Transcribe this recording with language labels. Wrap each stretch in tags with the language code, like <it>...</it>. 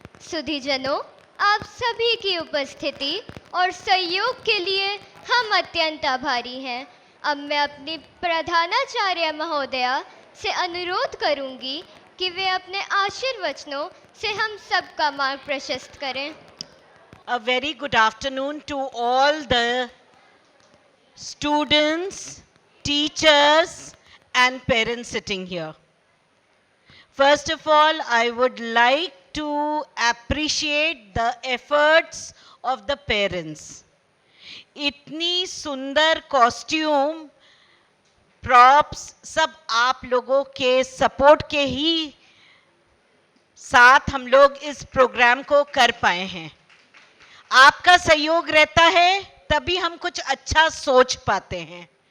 <hi>सुधीजनों, आप सभी की उपस्थिति और सहयोग के लिए हम अत्यंत आभारी हैं। अब मैं अपनी प्रधानाचार्य महोदया से अनुरोध करूंगी कि वे अपने आशीर्वचनों से हम सबका मार्ग प्रशस्त करें।</hi> <en>A very good afternoon to all the students, teachers and parents sitting here. First of all, I would like to appreciate the efforts of the parents.</en> <hi>इतनी सुंदर कॉस्ट्यूम, प्रॉप्स सब आप लोगों के सपोर्ट के ही साथ हम लोग इस प्रोग्राम को कर पाए हैं। आपका सहयोग रहता है तभी हम कुछ अच्छा सोच पाते हैं।</hi>